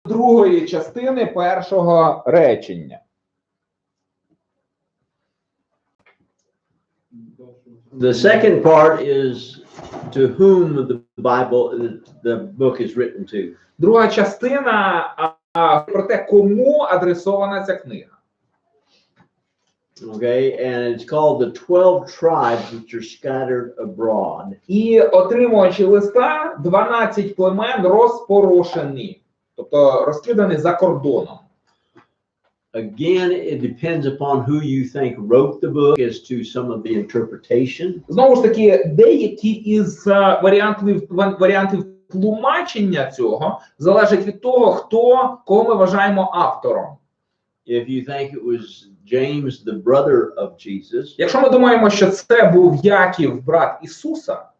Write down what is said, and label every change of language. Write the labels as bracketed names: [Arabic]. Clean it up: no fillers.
[Ukrainian] другої частини першого речення. [English] The second part is to whom the book is written to. [Ukrainian] Друга частина про те, кому адресована ця книга. [English] Okay, and it's called the 12 tribes which are scattered abroad. [Ukrainian] І отримувачі листа 12 племен розпорошені, тобто розкидані за кордоном. [English] Again, it depends upon who you think wrote the book as to some of the interpretation. [Ukrainian] Знову ж таки, деякі із варіантів тлумачення цього залежать від того, кого ми вважаємо автором. [English] If you think it was James, the brother of Jesus, [Ukrainian] Якщо ми думаємо, що це був Яків, брат Ісуса,